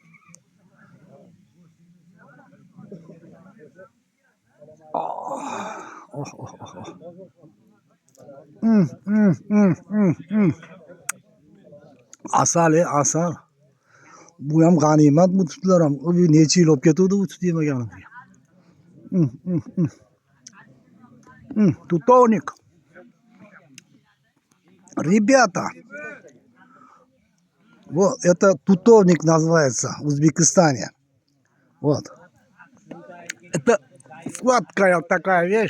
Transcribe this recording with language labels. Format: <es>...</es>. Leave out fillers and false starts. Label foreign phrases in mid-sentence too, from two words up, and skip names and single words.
<uz>Asal. Bu ham g'animat, bu tutlar ham. Necha yil olib ketuvdi bu tut yemaganim.</uz> <ru>Тутовник. Ребята, вот это тутовник называется в Узбекистане. Вот. Это сладкая такая вещь.</ru>